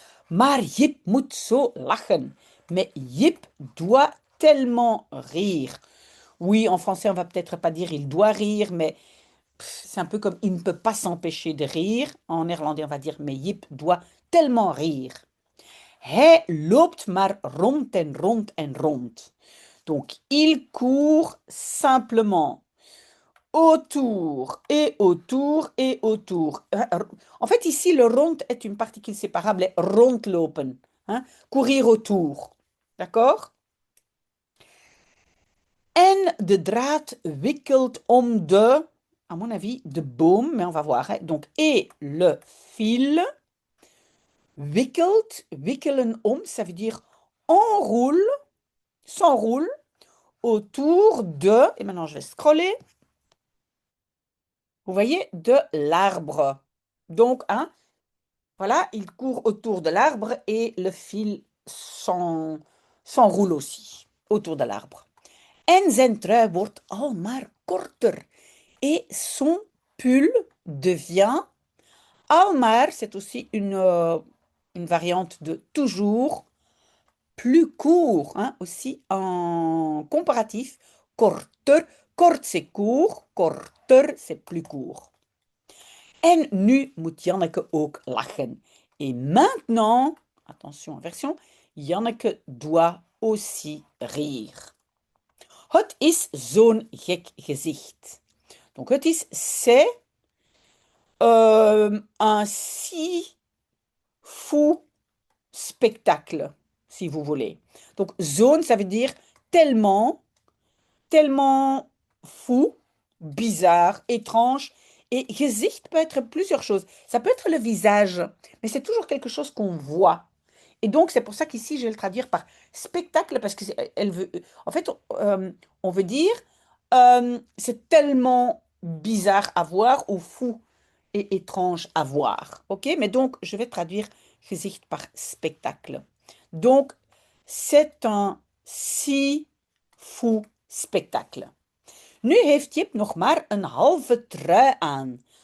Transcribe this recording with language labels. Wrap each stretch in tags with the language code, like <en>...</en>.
<nl>Maar Jip moet zo lachen.</nl> <fr>Mais Jip doit tellement rire. Oui, en français, on va peut-être pas dire il doit rire, mais c'est un peu comme il ne peut pas s'empêcher de rire. En néerlandais, on va dire mais Jip doit tellement rire.</fr> <nl>Hij loopt maar rond en rond en rond.</nl> <fr>Donc, il court simplement autour et autour et autour. En fait, ici, le rond est une particule séparable, rondlopen, hein, courir autour. D'accord?</fr> <nl>En de draad wikkelt om de,</nl> <fr>à mon avis,</fr> <nl>de boom,</nl> <fr>mais on va voir. Hein. Donc, et le fil wikkelt, wikkelen om, ça veut dire enroule, s'enroule autour de, et maintenant je vais scroller, vous voyez, de l'arbre. Donc, hein, voilà, il court autour de l'arbre et le fil s'enroule aussi autour de l'arbre.</fr> <nl>En zijn trui wordt al maar korter.</nl> <fr>Et son pull devient, al maar, c'est aussi une variante de toujours, plus court, hein, aussi en comparatif. Korter, kort c'est court, korter c'est plus court.</fr> <nl>En nu moet Janneke ook lachen.</nl> <fr>Et maintenant, attention inversion, Janneke doit aussi rire.</fr> <nl>Het is zo'n gek gezicht.</nl> <fr>Donc het is, c'est un si fou spectacle, si vous voulez. Donc zo'n, ça veut dire tellement, tellement fou, bizarre, étrange. Et gezicht peut être plusieurs choses. Ça peut être le visage, mais c'est toujours quelque chose qu'on voit. Et donc, c'est pour ça qu'ici, je vais le traduire par spectacle, parce que elle veut, en fait, on veut dire, c'est tellement bizarre à voir ou fou et étrange à voir. OK? Mais donc, je vais traduire gezicht par spectacle. Donc, c'est un si fou spectacle.</fr> <nl>Nu heeft Jip nog maar een halve trui aan.</nl>